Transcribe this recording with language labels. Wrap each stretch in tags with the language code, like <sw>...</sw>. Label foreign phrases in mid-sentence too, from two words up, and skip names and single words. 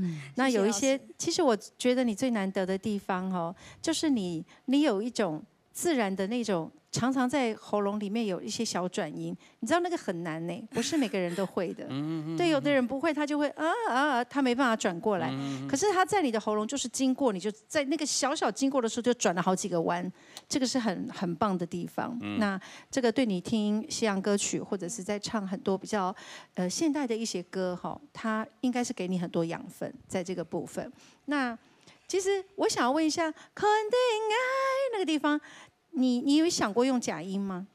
<zh>那有一些，其實我覺得你最難得的地方哦，就是你有一種自然的那種。常常在喉嚨裡面有一些小轉音，你知道那個很難呢，不是每個人都會的。對，有的人不會，他就會他沒辦法轉過來。可是他在你的喉嚨就是經過，你就在那個小小經過的時候就轉了好幾個彎，這個是很棒的地方。那這個對你聽西洋歌曲或者是在唱很多比較現代的一些歌哈，它應該是給你很多養分在這個部分。那其實我想要問一下，肯定愛那個地方。你有想過用假音嗎？</zh>